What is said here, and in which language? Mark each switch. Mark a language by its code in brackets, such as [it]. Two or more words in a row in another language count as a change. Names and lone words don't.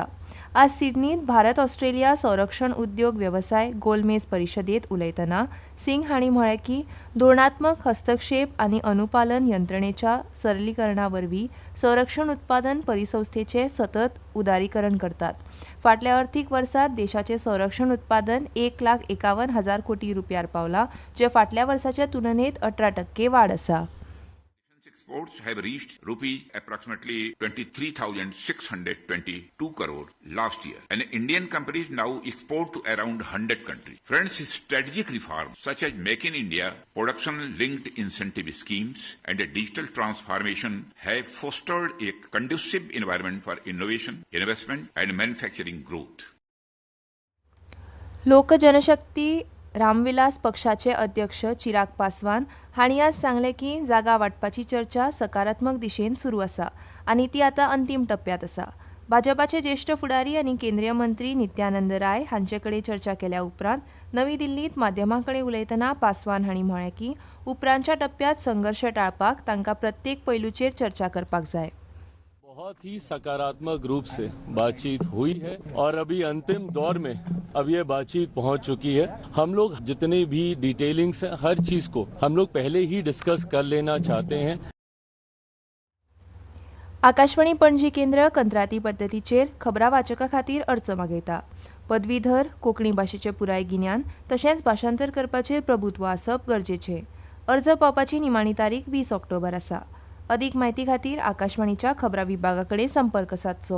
[kok] आज सिडनींत भारत ऑस्ट्रेलिया संरक्षण उद्योग वेवसाय गोलमेज परिशदेंत उलयतना सिंग हांणी म्हळें की धोरणात्मक हस्तक्षेप आनी अनुपालन यंत्रणेच्या सरलीकरणा वरवीं संरक्षण उत्पादन परिसंस्थेचें सतत उदारीकरण करतात. फाटल्या अर्थीक वर्सात देशाचें संरक्षण उत्पादन 1,51,000 कोटी रुपयार पावलां, जे फाटल्या वर्साचे तुलनेत 18% वाड आसा. [en] Exports have reached approximately 23,622 crore last year, and Indian companies now export to around 100 countries. Friends, strategic reforms such as Make in India, production-linked incentive schemes, and a digital transformation have fostered a conducive environment for innovation, investment, and manufacturing growth. [kok] लोक जनशक्ती रामविलास पक्षाचे अध्यक्ष चिराग पासवान हांणी आज सांगलें की जागा वांटपाची चर्चा सकारात्मक दिशेन सुरू आसा आनी ती आतां अंतीम टप्प्यात आसा. भाजपाचे ज्येष्ठ फुडारी आनी केंद्रीय मंत्री नित्यानंद राय हांचे कडेन चर्चा केल्या उपरांत नवी दिल्लीत माध्यमां कडेन उलयतना पासवान हांणी म्हळें की उपरांतच्या टप्प्यात संघर्श टाळपाक तांकां प्रत्येक पैलूचेर चर्चा करपाक जाय. [hi] बहुत ही सकारात्मक रूप से बातचीत हुई है और अभी अंतिम दौर में अब ये बातचीत पहुंच चुकी है. हम लोग जितने भी डिटेलिंग्स हैं हर चीज को हम लोग पहले ही डिस्कस कर लेना चाहते हैं. [kok] आकाशवाणी पणजी केंद्र कंत्राटी पद्दतीचेर खबरां वाचका खातीर अर्ज मागयता. पदवीधर कोंकणी भाशेचें पुराय गिन्यान तशेंच भाशांतर करपाचेर प्रभुत्व आसप गरजेचें. अर्ज पावपाची निमाणी तारीख 20 ऑक्टोबर आसा. अधिक म्हायती खातीर आकाशवाणीच्या खबरां विभागा कडेन संपर्क सादचो.